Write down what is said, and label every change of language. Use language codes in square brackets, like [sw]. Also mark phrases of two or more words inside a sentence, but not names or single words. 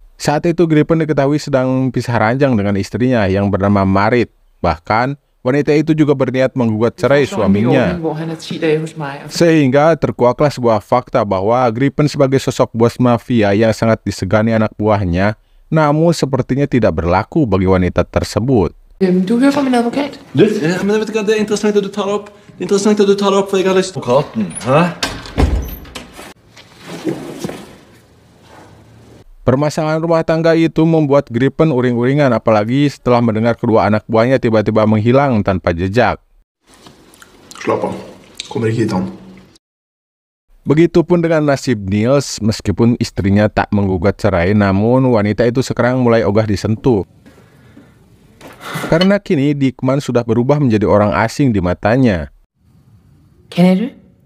[id] Saat itu Gripen diketahui sedang pisah ranjang dengan istrinya yang bernama Marit. Bahkan wanita itu juga berniat menggugat cerai suaminya. Sehingga terkuaklah sebuah fakta bahwa Gripen sebagai sosok bos mafia yang sangat disegani anak buahnya, namun sepertinya tidak berlaku bagi wanita tersebut. [no] Du hører fra min advokat. Men vet du hva, det er interessant at du tar det opp. Det er interessant at du tar det opp, for jeg har lyst til advokaten. Hæ? [id] Permasalahan rumah tangga itu membuat Gripen uring-uringan, apalagi setelah mendengar kedua anak buahnya tiba-tiba menghilang tanpa jejak. [no] Slapp av. Kommer ikke hit han. [id] Begitupun dengan nasib Niels, meskipun istrinya tak menggugat cerai, namun wanita itu sekarang mulai ogah disentuh. Karena kini Dickman sudah berubah menjadi orang asing di matanya. [da] Kender du?